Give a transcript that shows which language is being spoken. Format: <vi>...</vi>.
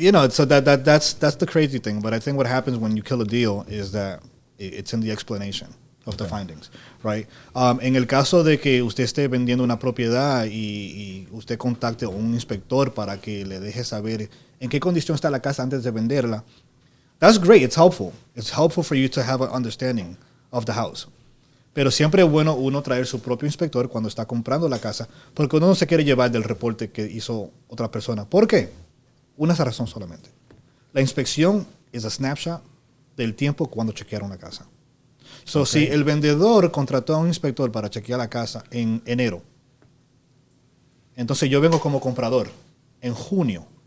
<en>So that's the crazy thing. But I think what happens when you kill a deal is that it's in the explanation of the findings, right?</en> <es>En el caso de que usted esté vendiendo una propiedad y usted contacte a un inspector para que le deje saber en qué condición está la casa antes de venderla,</es> <en>that's great. It's helpful. It's helpful for you to have an understanding of the house.</en> <es>Pero siempre es bueno uno traer su propio inspector cuando está comprando la casa, porque uno no se quiere llevar del reporte que hizo otra persona. ¿Por qué? Una razón solamente. La inspección es</es> <en>a snapshot</en> <es>del tiempo cuando chequearon la casa. So, si el vendedor contrató a un inspector para chequear la casa en enero, entonces yo vengo como comprador en junio.</es>